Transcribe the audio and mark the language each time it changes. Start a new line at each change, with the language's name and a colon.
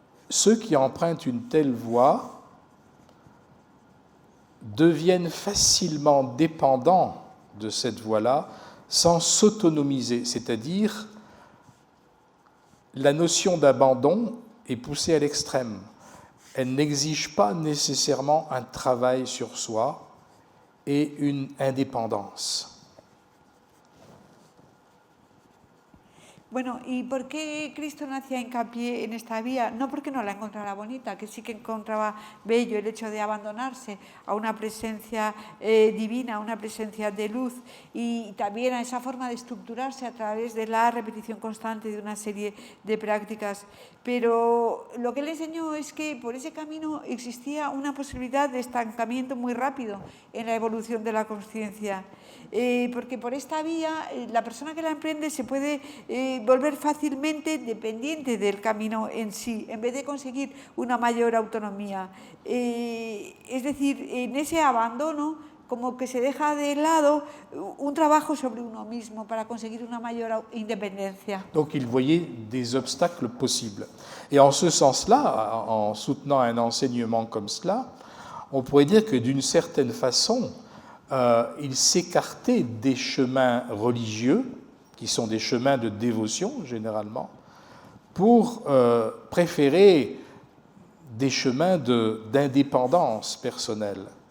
French: ceux qui empruntent une telle voie deviennent facilement dépendants de cette voie-là sans s'autonomiser, c'est-à-dire la notion d'abandon est poussée à l'extrême. Elle n'exige pas nécessairement un travail sur soi et une indépendance.
Spanish: Bueno, ¿y por qué Cristo no hacía hincapié en esta vía? No porque no la encontrara bonita, que sí que encontraba bello el hecho de abandonarse a una presencia divina, a una presencia de luz, y también a esa forma de estructurarse a través de la repetición constante de una serie de prácticas. Pero lo que él enseñó es que por ese camino existía una posibilidad de estancamiento muy rápido en la evolución de la conciencia. Porque por esta vía la persona que la emprende se puede volver fácilmente dependiente del camino en sí, en vez de conseguir una mayor autonomía. Es decir, en ese abandono, como que se deja de lado un trabajo sobre uno mismo para conseguir una mayor independencia.
French: Donc il voyait des obstacles possibles. Et en ce sens-là, en soutenant un enseignement comme cela, on pourrait dire que d'une certaine façon, il s'écartait des chemins religieux, qui sont des chemins de dévotion généralement, pour préférer des chemins d'indépendance personnelle.